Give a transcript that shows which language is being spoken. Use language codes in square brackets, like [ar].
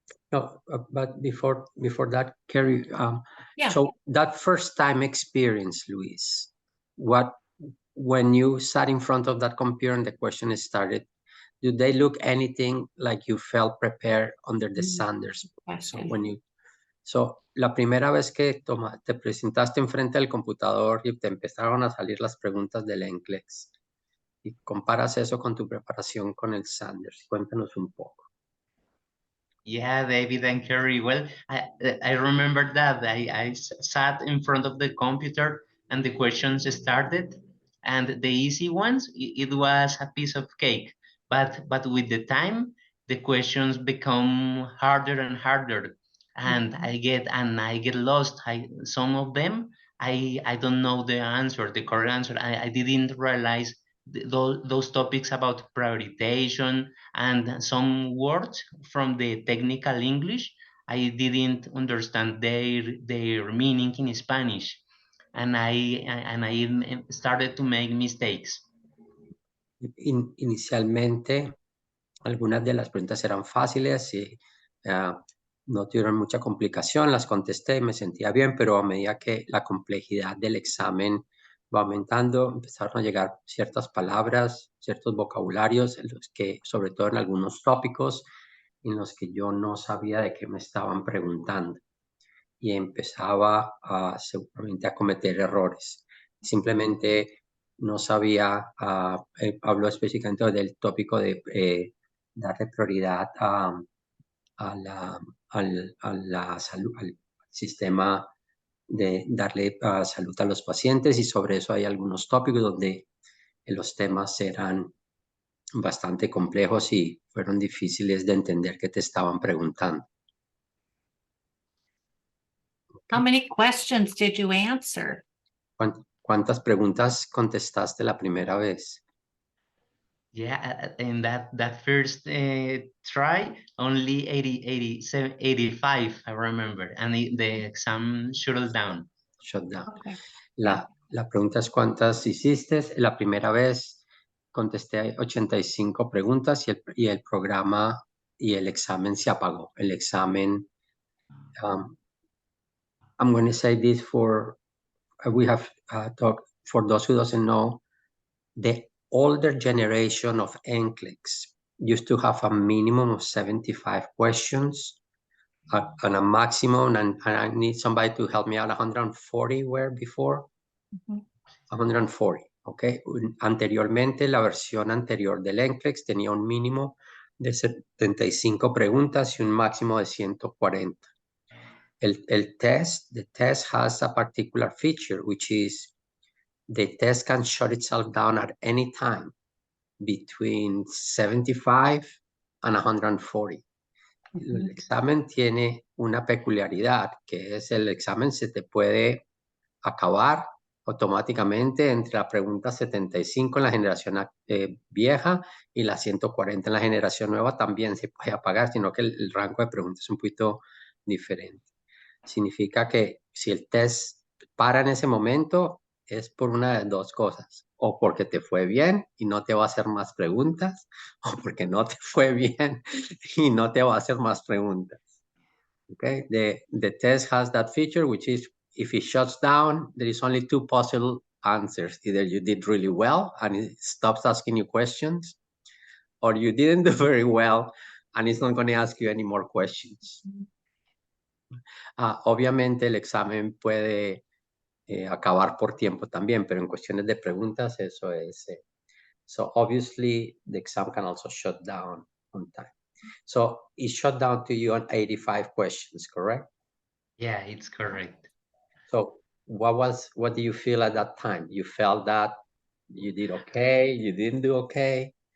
[en] No, but before that, Kerry, Yeah. so that first time experience, Luis, when you sat in front of that computer and the question started, did they look anything like you felt prepared under the Sanders? [es] So la primera vez que te presentaste enfrente del computador y te empezaron a salir las preguntas del NCLEX y comparas eso con tu preparación con el Sanders, cuéntanos un poco. [en] Yeah, David and Kerry. Well, I remember that I sat in front of the computer and the questions started, and the easy ones, it was a piece of cake. But with the time, the questions become harder and harder, and I get lost. Some of them I don't know the answer, the correct answer. I didn't realize those topics about prioritization and some words from the technical English. I didn't understand their meaning in Spanish, and I started to make mistakes. [es] Inicialmente, algunas de las preguntas eran fáciles y no tuvieron mucha complicación, las contesté y me sentía bien, pero a medida que la complejidad del examen va aumentando, empezaron a llegar ciertas palabras, ciertos vocabularios, en los que, sobre todo en algunos tópicos, en los que yo no sabía de qué me estaban preguntando y empezaba seguramente a cometer errores. Simplemente no sabía, habló específicamente del tópico de darle prioridad a la salud, al sistema de darle salud a los pacientes, y sobre eso hay algunos tópicos donde los temas eran bastante complejos y fueron difíciles de entender qué te estaban preguntando. [en] How many questions did you answer? [es] ¿Cuántas preguntas contestaste la primera vez? [en] Yeah, in that first try, only 85, I remember, and the exam shut down. Okay. [es] La pregunta es ¿cuántas hiciste? La primera vez contesté 85 preguntas y el programa y el examen se apagó. El examen, [en] I'm going to say this we have talked, for those who doesn't know, the older generation of NCLEX used to have a minimum of 75 questions and a maximum, and I need somebody to help me out, 140 were before? [es] 140, ¿ok? Anteriormente, la versión anterior del NCLEX tenía un mínimo de 75 preguntas y un máximo de 140. [en] The test has a particular feature, which is the test can shut itself down at any time between 75 and 140. [es] El examen tiene una peculiaridad, que es el examen se te puede acabar automáticamente entre la pregunta 75 en la generación vieja y la 140 en la generación nueva también se puede apagar, sino que el rango de preguntas es un poquito diferente. Significa que si el test para en ese momento es por una de dos cosas, o porque te fue bien y no te va a hacer más preguntas, o porque no te fue bien y no te va a hacer más preguntas. [en] Okay, the test has that feature, which is if it shuts down, there is only two possible answers. Either you did really well and it stops asking you questions, or you didn't do very well and it's not going to ask you any more questions. [es] Obviamente el examen puede acabar por tiempo también, pero en cuestiones de preguntas eso es. [en] So obviously the exam can also shut down on time. So it shut down to you on 85 questions, correct? Yeah, it's correct. So what do you feel at that time? You felt that you did okay, you didn't do okay?